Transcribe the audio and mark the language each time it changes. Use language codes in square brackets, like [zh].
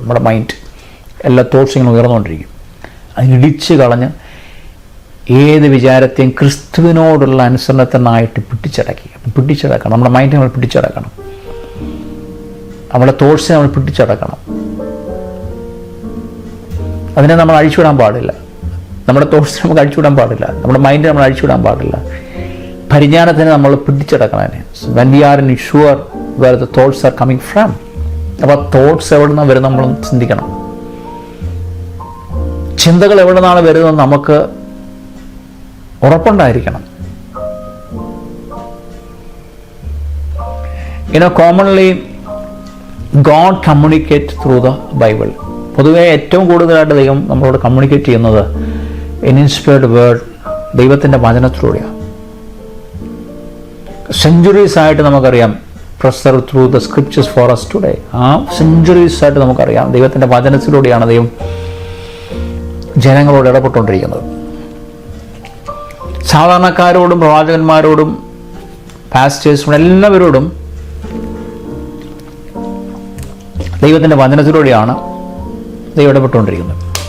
[ml] നമ്മുടെ മൈൻഡ് എല്ലാ തോട്ട്സും ഇങ്ങനെ ഉയർന്നുകൊണ്ടിരിക്കും. അത് ഇടിച്ച് കളഞ്ഞ് ഏത് വിചാരത്തെയും ക്രിസ്തുവിനോടുള്ള അനുസരണത്തിനായിട്ട് പിടിച്ചടക്കണം. നമ്മുടെ മൈൻഡ് നമ്മൾ പിടിച്ചടക്കണം, നമ്മുടെ തോട്ട്സിനെ നമ്മൾ പിടിച്ചടക്കണം. അതിനെ നമ്മൾ അഴിച്ചുവിടാൻ പാടില്ല. നമ്മുടെ തോട്ട്സിനെ നമുക്ക് അഴിച്ചുവിടാൻ പാടില്ല, നമ്മുടെ മൈൻഡിനെ നമ്മൾ അഴിച്ചുവിടാൻ പാടില്ല. പരിജ്ഞാനത്തിനെ നമ്മൾ പിടിച്ചടക്കണം. [en] അതിനെ when we are sure where the thoughts are coming from. [ml] അപ്പോൾ തോട്ട്സ് എവിടെ നിന്നാണ് വരുന്നത് നമ്മൾ ചിന്തിക്കണം. ചിന്തകൾ എവിടെ നിന്നാണ് വരുന്നത് നമുക്ക് ഉറപ്പുണ്ടായിരിക്കണം. [en] Commonly God communicate through the Bible. [ml] പൊതുവേ ഏറ്റവും കൂടുതലായിട്ട് ദൈവം നമ്മളോട് കമ്മ്യൂണിക്കേറ്റ് ചെയ്യുന്നത് ഇൻസ്പയർഡ് വേർഡ്, ദൈവത്തിൻ്റെ വചനത്തിലൂടെയാണ്. സെഞ്ച്വറീസ് ആയിട്ട് നമുക്കറിയാം, [en] preserved through the scriptures for us today. [ml] ആ സെഞ്ച്വറീസ് ആയിട്ട് നമുക്കറിയാം ദൈവത്തിൻ്റെ വചനത്തിലൂടെയാണ് ദൈവം ജനങ്ങളോട് ഇടപെട്ടുകൊണ്ടിരിക്കുന്നത്. സാധാരണക്കാരോടും പ്രവാചകന്മാരോടും പാസ്റ്റേഴ്സിനോടും എല്ലാവരോടും ദൈവത്തിൻ്റെ വചനത്തിലൂടെയാണ് ദൈവം ഇടപെട്ടുകൊണ്ടിരിക്കുന്നത്.